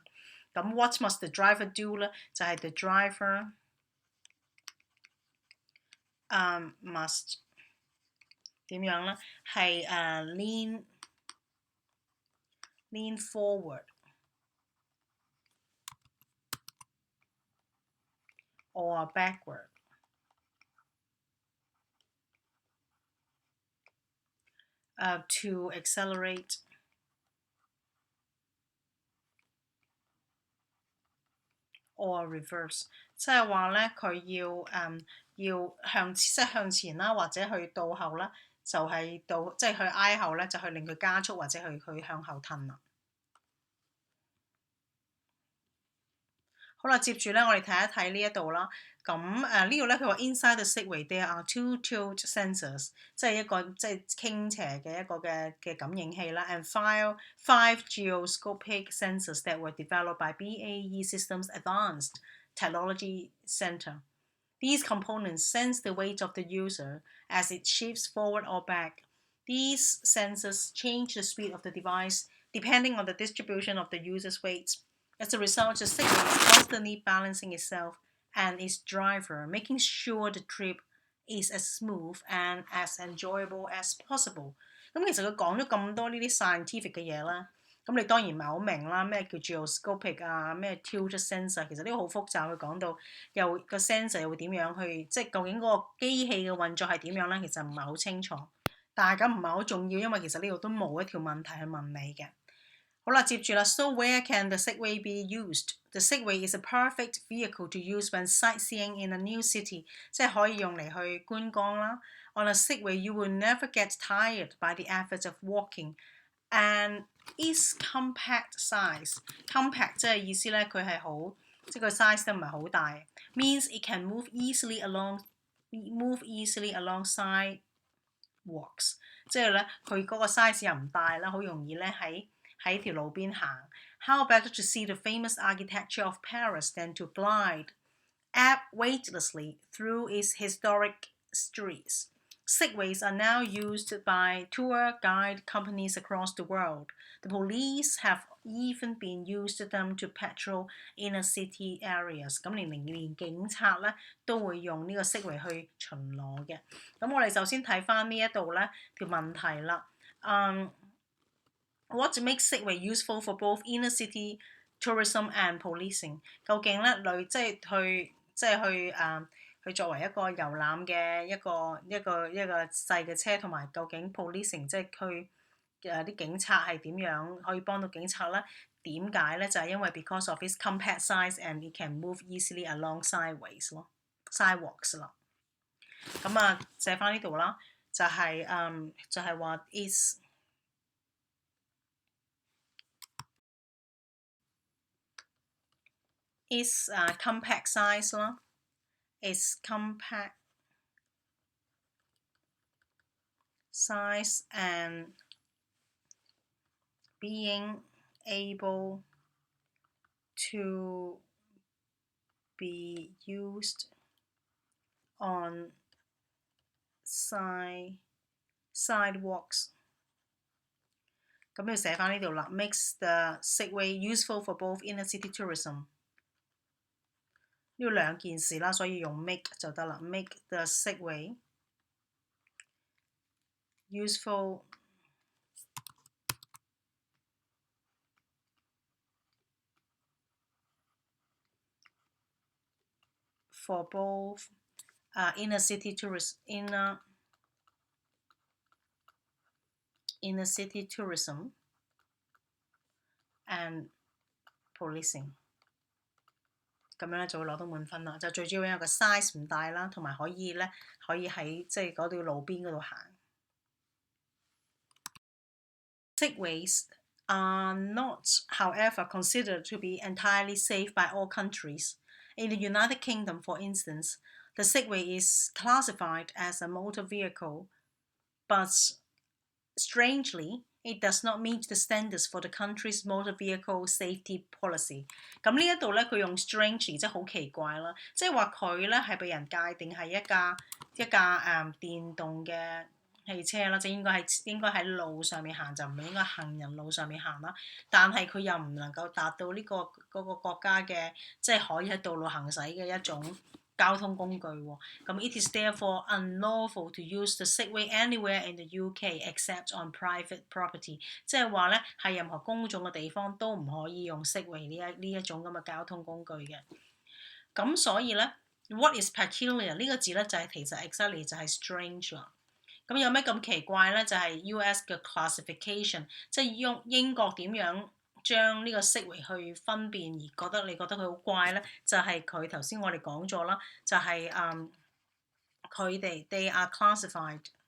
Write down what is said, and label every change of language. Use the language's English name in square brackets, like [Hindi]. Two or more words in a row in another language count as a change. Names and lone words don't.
[Cantonese] 咁 [English] what must the driver do [Cantonese] 咧？就係 [English] the driver must [Cantonese] 點樣咧？ [English] 係 lean forward or backward to accelerate or reverse， [Cantonese] 即係話咧佢要向前啦，或者去倒後啦，就係即係去挨後咧，就去令佢加速或者去向後褪啦。好啦，接住咧，我哋睇一睇呢一度啦。咁呢度咧，佢話 [English] inside the Segway there are 2 tilt sensors， [Cantonese] 即係一個即係傾斜嘅一個嘅感應器啦 [English] ，and 5 geoscopic sensors that were developed by BAE Systems Advanced Technology Center. These components sense the weight of the user as it shifts forward or back. These sensors change the speed of the device depending on the distribution of the user's weight. As a result, the Segway is constantly balancing itself and its driver, making sure the trip is as smooth and as enjoyable as possible. [Cantonese] 咁其實佢講咗咁多呢啲 scientific 嘅嘢啦，咁你當然唔係好明啦，咩叫 geoscopic 啊，咩 [English] tilt sensor， [Cantonese] 其實呢個好複雜，佢講到又個 sensor 又會點樣去，即係究竟嗰個機器嘅運作係點樣咧？其實唔係好清楚，但係咁唔係好重要，因為其實呢度都冇一條問題去問你嘅。好啦，接住啦 [English] ，So where can the Segway be used? The Segway is a perfect vehicle to use when sightseeing in a new city， [Cantonese] 即係可以用嚟去觀光啦。 [English] On a Segway, you will never get tired by the effort of walking, and its compact size， compact [Cantonese] 即係意思咧，佢係好，即係個 size 都唔係好大 [English] ，means it can move easily along sidewalks， [Cantonese] 即係咧佢嗰個 size 又唔大啦，好容易咧喺條路邊行。 [English] How better to see the famous architecture of Paris than to glide weightlessly through its historic streets? Segways are now used by tour guide companies across the world. The police have even been used them to patrol inner city areas. [Cantonese] 咁連警察咧都會用呢個 Segway 去巡邏嘅。咁我哋首先睇翻呢一度咧條問題啦。 [English] What makes Segway useful for both inner city tourism and policing？ [Cantonese] 究竟咧佢作為一個遊覽嘅一個細嘅車，同埋究竟 policing 即係佢啲警察係點樣可以幫到警察咧？點解咧？就係因為 [English] because of its compact size and it can move easily along sidewalks 咯。 [Cantonese] 咁寫翻呢度啦，就係話 [English] its compact size 啦。Its compact size and being able to be used on sidewalks。 [Cantonese] 咁要寫翻呢度啦 [English] ，makes the Segway useful for both inner city tourism。 [Cantonese] 呢兩件事啦，所以用 make 就得啦。 [English] Make the Segway useful for both inner city tourism and policing。 [Cantonese] 咁樣咧就會攞到滿分啦，就最主要因為個 size 唔大啦，同埋可以喺即係嗰條路邊嗰度行。 [English] Segways are not, however, considered to be entirely safe by all countries. In the United Kingdom, for instance, the Segway is classified as a motor vehicle, but strangely,It does not meet the standards for the country's motor vehicle safety policy。 [Cantonese] 咁呢一度咧，佢用 strangely 即係好奇怪啦，即係話佢咧係被人界定係一架電動嘅汽車啦，即係應該喺路上面行，就唔係應該行人路上面行啦。但係佢又唔能夠達到呢嗰個國家嘅即係可以喺道路行駛嘅一種交通工具喎，咁 [English] it is therefore unlawful to use the Segway anywhere in the UK except on private property， [Cantonese] 即係話咧係任何公眾嘅地方都唔可以用 Segway 呢一種咁嘅交通工具嘅。咁所以咧 ， [English] what is peculiar [Cantonese] 呢個字咧就係其實 exactly 就係 strange 啦。咁有咩咁奇怪咧？就係 US 嘅 classification， 即係英國點樣將呢個式微去分辨而覺得佢好怪咧，就係佢頭先我哋講咗啦，就係佢哋 [English] they are classified